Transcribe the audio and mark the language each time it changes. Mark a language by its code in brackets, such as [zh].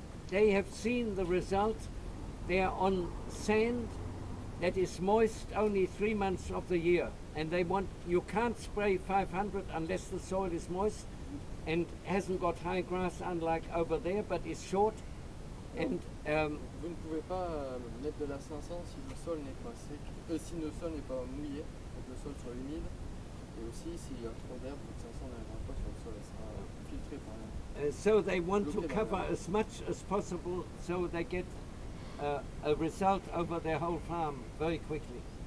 [en] They have seen the result. They are on sand that is moist only 3 months of the year, and they want, you can't spray 500 unless the soil is moist and hasn't got high grass unlike over there, but is short. And [fr] vous ne pouvez pas mettre de la 500 si le sol n'est pas sec, si le sol n'est pas mouillé, donc le sol soit humide, et aussi s'il y a trop d'herbe, votre 500 n'arrivera pas sur le sol, elle sera filtrée par l'air. [en] So they want to cover as much as possible so they get a result over their whole farm very quickly.